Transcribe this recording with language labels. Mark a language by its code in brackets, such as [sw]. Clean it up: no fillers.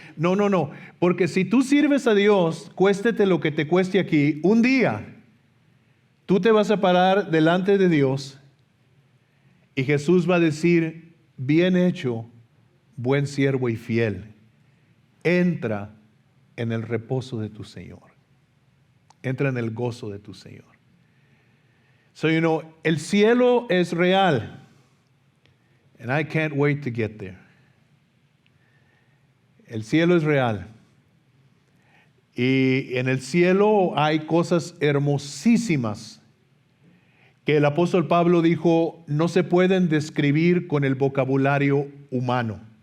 [es] No, porque si tú sirves a Dios, cuéstete lo que te cueste aquí, un día tú te vas a parar delante de Dios y Jesús va a decir, bien hecho, buen siervo y fiel, entra en el reposo de tu Señor. Entra en el gozo de tu Señor. El cielo es real. [en] And I can't wait to get there. [es] El cielo es real. Y en el cielo hay cosas hermosísimas que el apóstol Pablo dijo, no se pueden describir con el vocabulario humano.